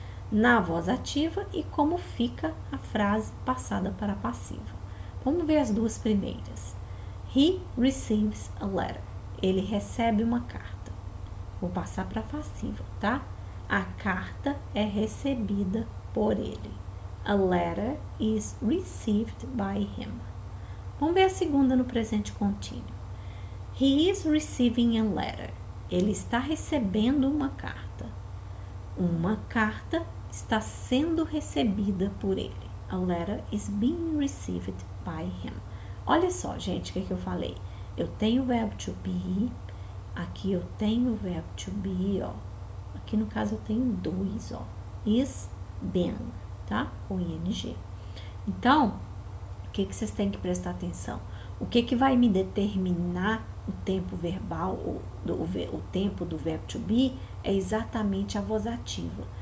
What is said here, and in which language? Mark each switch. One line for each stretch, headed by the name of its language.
Portuguese: Na voz ativa e como fica a frase passada para a passiva. Vamos ver as duas primeiras.
English: He receives a letter.
Portuguese: Ele recebe uma carta. Vou passar para a passiva, tá? A carta é recebida por ele.
English: A letter is received by him.
Portuguese: Vamos ver a segunda no presente contínuo.
English: He is receiving a letter.
Portuguese: Ele está recebendo uma carta. Uma carta está sendo recebida por ele.
English: A letter is being received by him.
Portuguese: Olha só, gente, o que eu falei? Eu tenho o verbo to be, aqui eu tenho o verbo to be, ó. Aqui no caso eu tenho dois, ó. Is, been, tá? Com ing. Então, o que vocês têm que prestar atenção? O que vai me determinar o tempo verbal, o tempo do verbo to be, é exatamente a voz ativa.